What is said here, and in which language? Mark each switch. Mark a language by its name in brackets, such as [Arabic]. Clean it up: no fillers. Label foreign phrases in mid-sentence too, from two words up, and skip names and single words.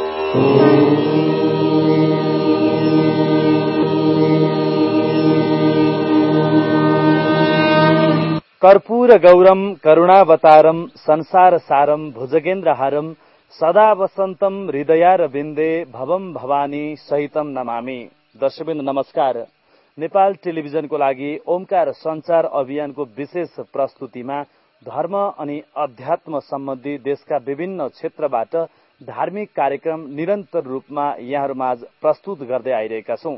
[Sanskrit] कर्पूर गौरम करुणावतारम संसार सारम भुजगेन्द्रहारम सदा वसन्तम हृदयारविन्दे भवम भवानी सहितम नमामि। [Nepali] दर्शकवृन्द नमस्कार। नेपाल टेलिभिजनको लागि ओमकार संचार अभियानको विशेष प्रस्तुतिमा धर्म अनि अध्यात्म सम्बन्धी देशका विभिन्न क्षेत्रबाट धार्मिक कार्यक्रम निरन्तर रूपमा यहाँहरूमाझ प्रस्तुत गर्दै आइरहेका छौं।